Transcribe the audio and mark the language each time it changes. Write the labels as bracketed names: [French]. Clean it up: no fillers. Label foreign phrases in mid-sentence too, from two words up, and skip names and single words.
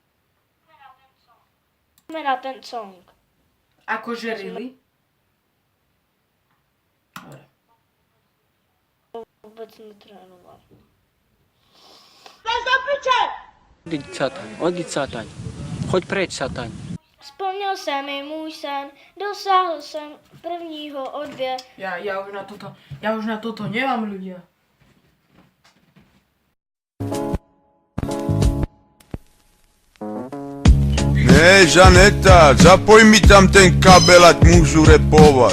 [Slovak] Na ten song. Akože really? Dobre. [Czech] Vůbec netrénoval. [Slovak] Odíď, Sataň. Choď preč, Sataň. [Czech] Splnil se mi můj sen, dosáhl jsem prvního odběr. [Slovak] Ja už na toto nemám, ľudia. [Czech] Ne, Žaneta, zapoj mi tam ten kabel, ať můžu repovat.